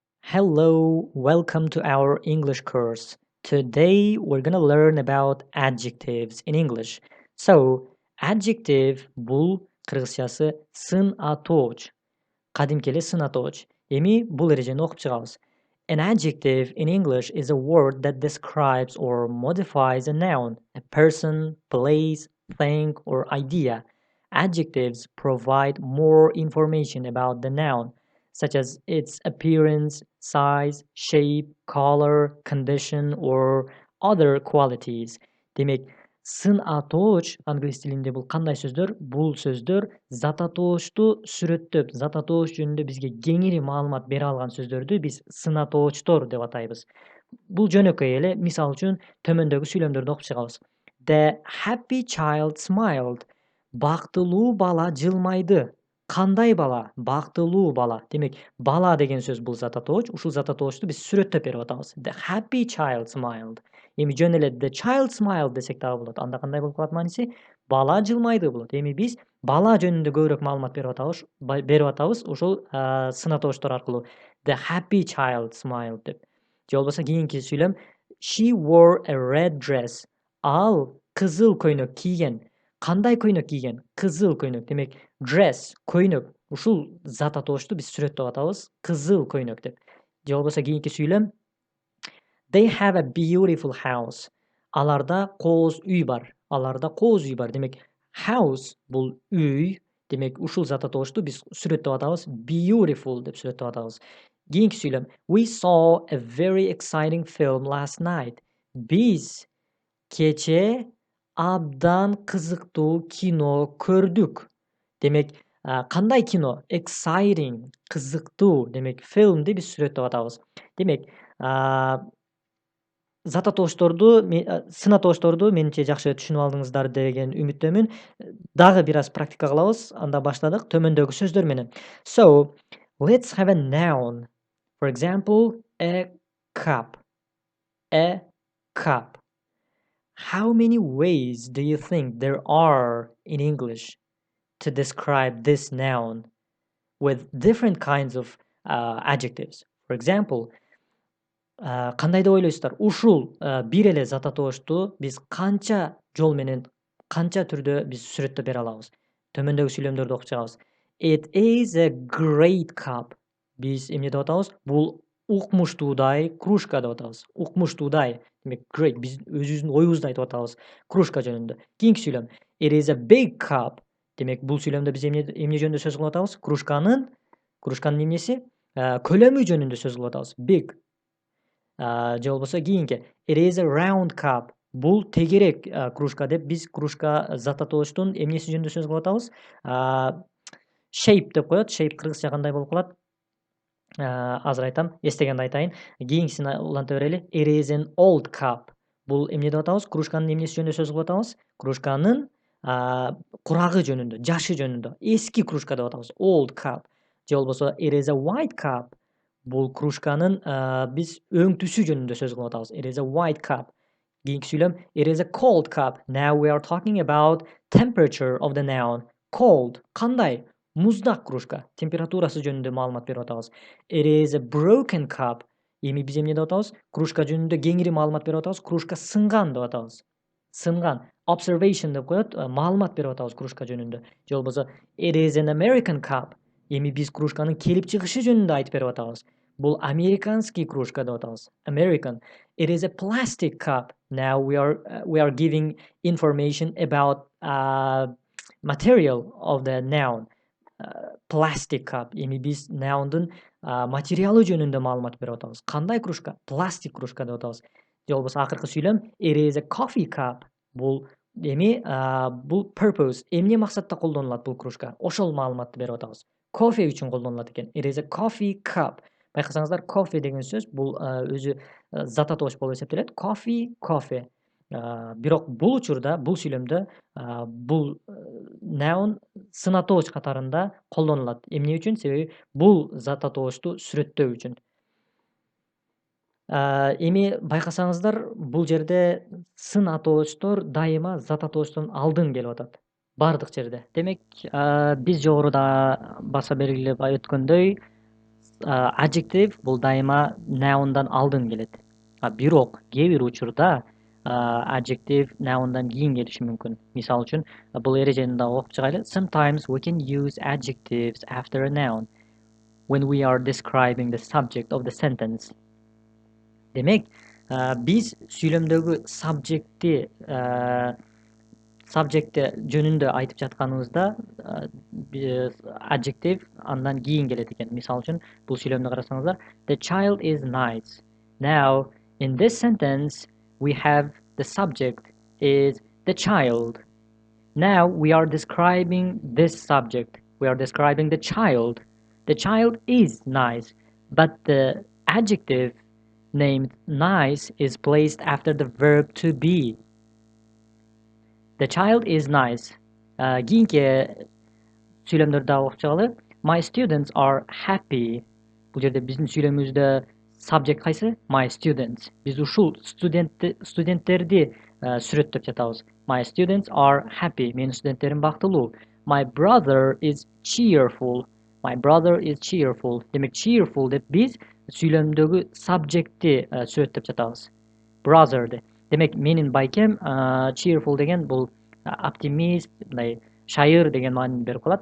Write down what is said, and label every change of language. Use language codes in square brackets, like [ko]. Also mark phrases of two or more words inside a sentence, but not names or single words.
[en] Hello, welcome to our English course. Today we're gonna learn about adjectives in English. [ky] Adjective бул кыргызчасы сын атооч. Кадимки эле сын атооч. Эми бул эрежени окуп чыгабыз. [en] An adjective in English is a word that describes or modifies a noun, a person, place, thing, or idea. Adjectives provide more information about the noun, such as its appearance, size, shape, color, condition, or other qualities. [ky] Демек, сын атооч англис тилинде бул кандай сөздөр? Бул сөздөр зат атоочту сүрөттөп, зат атооч жөнүндө бизге кеңири маалымат бере алган сөздөрдү биз сын атоочтор деп атайбыз. Бул жөнөкөй эле. Мисал үчүн төмөндөгү сүйлөмдөрдү окуп чыгабыз. [en] The happy child smiled. [ky] Бактылуу бала жылмайды. Кандай бала? Бактылуу бала. Демек, бала деген сөз бул зат атооч. Ушул зат атоочту биз сүрөттөп берип атабыз. [en] The happy child smiled. [ky] Эми жөн эле [en] the child smiled [ky] десек дагы болот. Анда кандай болуп калат мааниси? Бала жылмайды болот. Эми биз бала жөнүндө көбүрөөк маалымат берип атабыз ушул сын атоочтор аркылуу. [en] The happy child smiled [ky] деп. Же болбосо кийинки сүйлөм [en] She wore a red dress. [ky] Ал кызыл көйнөк кийген. Кандай көйнөк кийген? Кызыл көйнөк. Демек, dress, көйнөк. Ушул зат атоочту биз сүрөттөп атабыз кызыл көйнөк деп. Же болбосо кийинки сүйлөм [en] They have a beautiful house. [ky] Аларда кооз үй бар. Аларда кооз үй бар. Демек, house бул үй. Демек, ушул зат атоочту биз сүрөттөп атабыз beautiful деп сүрөттөп атабыз. Кийинки сүйлөм [en] We saw a very exciting film last night. [ky] Биз кече абдан кызыктуу кино көрдүк. Демек, кандай кино? Exciting, кызыктуу. Демек, filmди биз сүрөттөп атабыз. Демек, зат атоочторду, сын атоочторду менимче жакшы түшүнүп алдыңыздар деген үмүттөмүн. Дагы бир аз практика кылабыз. Анда баштадык төмөндөгү сөздөр менен. [en] So, let's have a noun. For example, a cup. A cup. How many ways do you think there are in English to describe this noun with different kinds of adjectives? For example, [ky] кандай деп ойлойсуздар? Ушул бир эле зат атоочту биз канча жол менен, канча түрдө биз сүрөттөп бере алабыз? Төмөндөгү сүйлөмдөрдү окуп чыгабыз. [en] It is a great cup. [ky] Биз эмне деп атабыз? Бул укмуштуудай кружка деп атабыз. Укмуштуудай. Демек, great. Биз өзүбүздүн оюбузду айтып атабыз кружка жөнүндө. Кийинки сүйлөм. [en] It is a big cup. [ky] Демек, бул сүйлөмдө биз эмне жөнүндө сөз кылып атабыз? Кружканын эмнеси? Көлөмү жөнүндө сөз кылып атабыз. [en] Big. [ky] Же болбосо кийинки [en] It is a round cup. [ky] Бул тегерек кружка деп биз кружка зат атоочтун эмнеси жөнүндө сөз кылып атабыз? Shape деп коет. Shape кыргызча кандай болуп калат? Азыр айтам, эстегенде айтайын. Кийинкисин уланта берели. [en] It is an old cup. [ky] Бул эмне деп атабыз? Кружканын эмнеси жөнүндө сөз кылып атабыз? Кружканын курагы жөнүндө, жашы жөнүндө. Эски кружка деп атабыз. [en] Old cup. [ky] Же болбосо [en] It is a white cup. [ky] Бул кружканын биз өң түсү жөнүндө сөз кылып атабыз. [en] It is a white cup. [ky] Кийинки сүйлөм [en] It is a cold cup. Now we are talking about temperature of the noun. Cold. [ky] Кандай? Муздак кружка. Температурасы жөнүндө маалымат берип атабыз. [en] It is a broken cup. [ky] Эми биз эмне деп атабыз? Кружка жөнүндө кеңири маалымат берип атабыз. Кружка сынган деп атабыз. Сынган. Observation деп коет. Маалымат берип атабыз кружка жөнүндө. Же болбосо [en] It is an American cup. [ky] Эми биз кружканын келип чыгышы жөнүндө айтып берип атабыз. Бул американский кружка деп атабыз. [en] American. It is a plastic cup. Now we are giving information about material of the noun. Plastic cup. [ky] Эми биз nouндун материалы жөнүндө маалымат берип атабыз. Кандай кружка? Пластик кружка деп атабыз. Же болбосо акыркы сүйлөм [en] It is a coffee cup. [ky] Бул эми бул purpose. Эмне максатта колдонулат бул кружка? Ошол маалыматты берип атабыз. Кофе үчүн колдонулат экен. [en] It is a coffee cup. [ky] Байкасаңыздар, кофе деген сөз бул өзү зат атооч болуп эсептелет. Кофе. Бирок бул учурда, бул сүйлөмдө бул noun сын атооч катарында колдонулат. Эмне үчүн? Себеби бул зат атоочту сүрөттөө үчүн. Эми байкасаңыздар, бул жерде сын атоочтор дайыма зат атоочтон алдын келип атат. Бардык жерде. Демек, биз жогоруда баса белгилеп өткөндөй, adjective бул дайыма noun'дан алдын келет. Бирок кээ бир учурда adjective noun'дан кийин келиши мүмкүн. Мисалы үчүн бул эрежени да окуп чыгайлы. [en] Sometimes we can use adjectives after a noun when we are describing the subject of the sentence. [ky] Демек, биз сүйлөмдөгү subjectти жөнүндө айтып жатканыбызда adjective андан кийин келет экен. Мисалы үчүн бул сүйлөмдү карасаңыздар, [en] the child is nice. Now, in this sentence, we have the subject is the child. Now we are describing this subject. We are describing the child. The child is nice, but the adjective named nice is placed after the verb to be. The child is nice. [ky] Кийинки сүйлөмдөрдө окуп чыгалы. [en] My students are happy. [ky] Бул жерде биздин сүйлөмүбүздө subject кайсы? [en] My students. [ky] Биз ушул студенттерди сүрөттөп жатабыз. [en] My students are happy. [ky] Менин студенттерим бактылуу. [en] My brother is cheerful. My brother is cheerful. [ky] Демек, cheerful деп биз сүйлөмдөгү subjectти сүрөттөп жатабыз. Brother'ды. Демек, менин байкем cheerful деген бул оптимист, мындай шайыр деген маанини берип калат.